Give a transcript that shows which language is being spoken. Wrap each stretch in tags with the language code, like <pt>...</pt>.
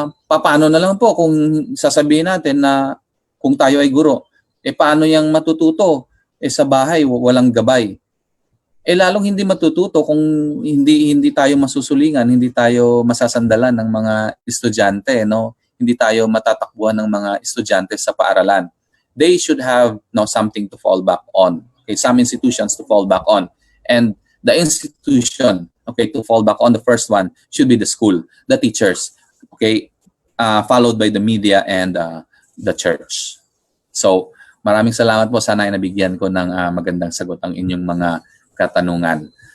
<tl>Paano na lang po kung sasabihin natin na kung tayo ay guro, paano yang matututo sa bahay walang gabay? Lalong hindi matututo kung hindi tayo masusulingan, hindi tayo masasandalan ng mga estudyante, no? Hindi tayo matatakbuhan ng mga estudyante sa paaralan.</tl> <en>They should have, no, something to fall back on. Okay, some institutions to fall back on. And the institution, okay, to fall back on, the first one should be the school, the teachers, okay, followed by the media and the church.</en> <tl>So, maraming salamat po. Sana ay nabigyan ko ng magandang sagot ang inyong mga katanungan.</tl>